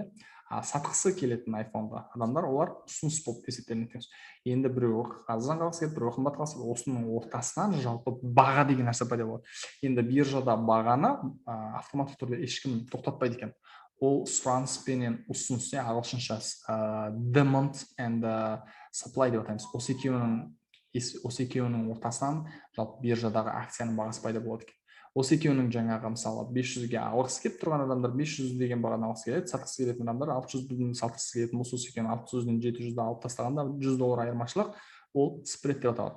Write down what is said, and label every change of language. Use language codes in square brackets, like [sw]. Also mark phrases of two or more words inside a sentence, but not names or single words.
[kk] Сатқысы келетін iPhone-ға адамдар, олар ұсыныс болып есептелінеді. Енді біреу арзан алғысы келеді, біреу қымбат алғысы келеді, осының ортасынан жалпы баға деген нәрсе пайда болады. Енді биржада бағаны автоматты түрде ешкім тоқтатпайды екен. Ол сұраныс пенен ұсыныс, ағылшынша [en] demand and supply [kk] деп атаймыз. Осы екеуінің ортасынан жалпы биржадағы акцияның бағасы пайда болады екен. Осы екеуінің жаңағы мысалы 500-ге алғысы келіп тұрған адамдар 500 деген бағаны алғысы келеді, сатқысы келетін адамдар 600-ден сатқысы келетін, осы екеуін 600-ден 700-ді алып тастағанда 100 доллар айырмашылық, ол спред деп аталады.